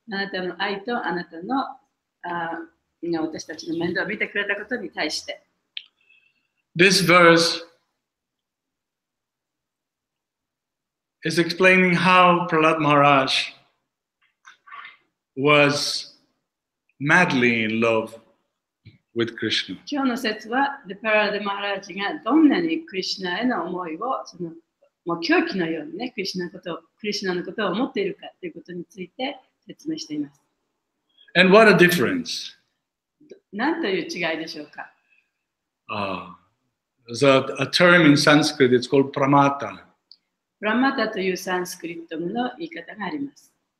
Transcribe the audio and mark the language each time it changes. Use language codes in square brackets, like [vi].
[ja] あなたの愛とあなたの私たちの面倒を見てくれたことに対して。 [en] This verse is explaining how Prahlad Maharaj was madly in love with Krishna. [ja] 今日の説は、プララダ・マハラージがどんなにクリシュナへの思いをもう狂気のようにね、クリシュナのことを思っているかということについて説明しています。 [en] And what a difference! [ja] 何という違いでしょうか。 [en] There's a term in Sanskrit, it's called pramata. [ja] プラマタというサンスクリット語の言い方があります。